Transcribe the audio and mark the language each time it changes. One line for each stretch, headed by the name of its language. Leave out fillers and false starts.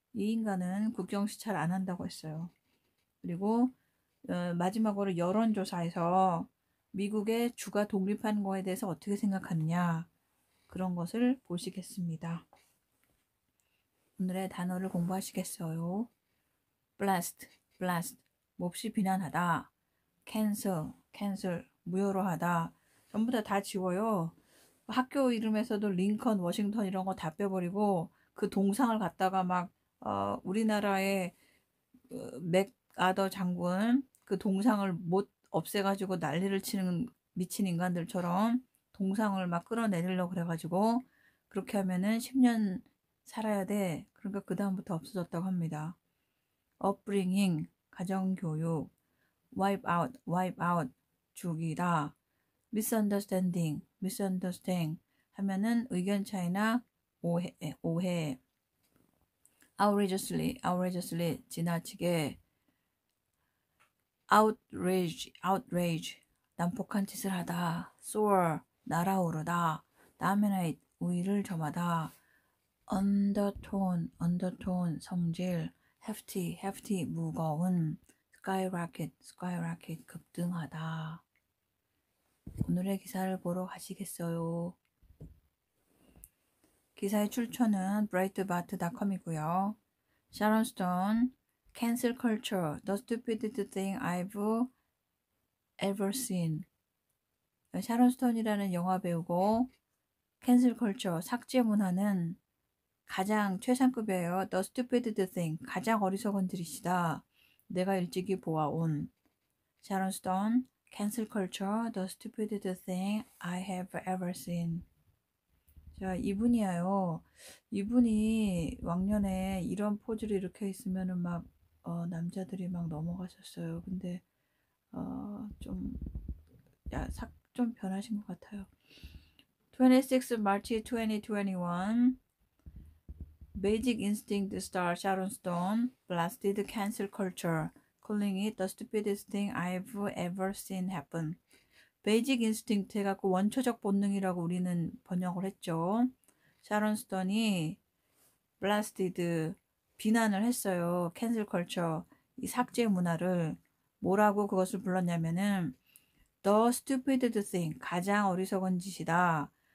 Korean: 이 인간은 국경 시찰 안 한다고 했어요. 그리고 마지막으로 여론조사에서 미국의 주가 독립하는 거에 대해서 어떻게 생각하느냐 그런 것을 보시겠습니다. 오늘의 단어를 공부하시겠어요. blast, blast, 몹시 비난하다. cancel, cancel, 무효로 하다. 전부 다 지워요. 학교 이름에서도 링컨, 워싱턴 이런 거 다 빼버리고 그 동상을 갖다가 막 우리나라의 맥아더 장군 그 동상을 못 없애가지고 난리를 치는 미친 인간들처럼 동상을 막 끌어내리려고 그래가지고 그렇게 하면은 10년 살아야 돼. 그러니까 그 다음부터 없어졌다고 합니다. upbringing, 가정교육,
English: wipe out,
Korean: 죽이다. misunderstanding, misunderstand 하면은 의견 차이나 오해. outrageously, 지나치게. outrage, 난폭한 짓을 하다. soar, 날아오르다. dominate, 우위를 점하다. undertone, 성질. hefty, 무거운. skyrocket, 급등하다. 오늘의 기사를 보러 가시겠어요? 기사의 출처는 breitbart.com이고요.
English: 샤론 스톤, cancel culture, the stupidest thing I've ever seen.
Korean: 샤론 스톤이라는 영화 배우고 cancel culture, 삭제 문화는 가장 최상급이에요.
English: The stupidest thing,
Korean: 가장 어리석은 짓이다. 내가 일찍이 보아온.
English: 샤론 스톤, cancel culture, the stupidest thing I have ever seen.
Korean: 자, 이분이에요. 이분이 왕년에 이런 포즈를 이렇게 있으면은 막 남자들이 막 넘어가셨어요. 근데 좀 변하신 것 같아요.
English: 26 March 2021 Basic Instinct star Sharon Stone blasted cancel culture, calling it the stupidest thing I've ever seen happen.
Korean: 베이직 인스팅트 해갖고 원초적 본능이라고 우리는 번역을 했죠. 샤론 스톤이 블라스티드 비난을 했어요. 캔슬 컬처 이 삭제 문화를 뭐라고 그것을 불렀냐면은
English: The stupidest thing
Korean: 가장 어리석은 짓이다.